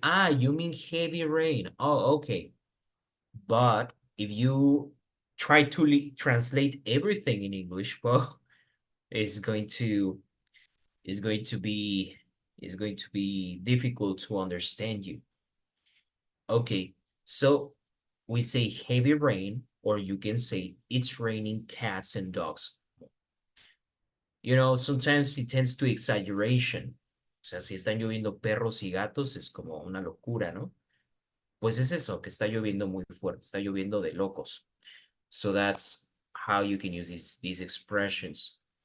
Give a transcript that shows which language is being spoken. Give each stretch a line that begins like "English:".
English: Ah, you mean heavy rain. Oh, okay. But if you try to translate everything in English, well, it's going to be difficult to understand you. Okay, so we say heavy rain, or you can say it's raining cats and dogs. You know, sometimes it tends to exaggeration.
Spanish: O sea, si están lloviendo perros y gatos, es como una locura, ¿no? Pues es eso, que está lloviendo muy fuerte, está lloviendo de locos.
English: So that's how you can use these expressions.